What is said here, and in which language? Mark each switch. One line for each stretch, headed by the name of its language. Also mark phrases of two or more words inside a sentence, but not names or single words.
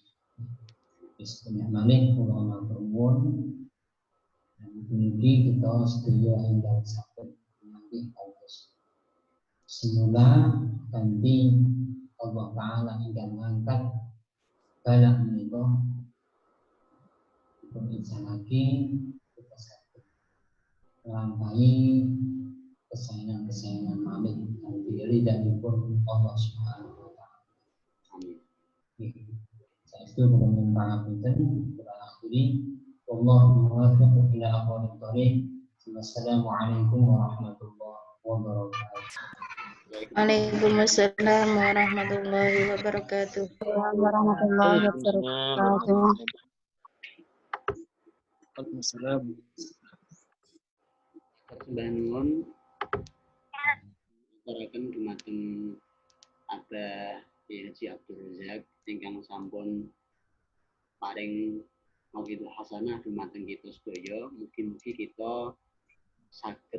Javanese: Istilahnya malih kula matur nuwun mugi kita sedaya ingkang saged menawi kados semula kanthi
Arabic: الله تعالى
Javanese: ingkang ngangkat bala menika lagi kita saged nglampahi kesayangan malih kanthi ridhanipun
Arabic: الله سبحانه وتعالى.
Javanese: Amin. Saestu kula pangapunten kula akhiri
Arabic: والله الموفق إلى أقوم الطريق. والسلام عليكم ورحمة الله وبركاته. وعليكم السلام ورحمة الله وبركاته. ورحمة الله وبركاته. Waalaikumsalam.
Javanese: Bangun aturaken dumateng Abah Haji Abdul Razak ingkang sampun paring
Arabic: الموعظة الحسنة
Javanese: dumateng kita sedaya. Mugi-mugi kita saged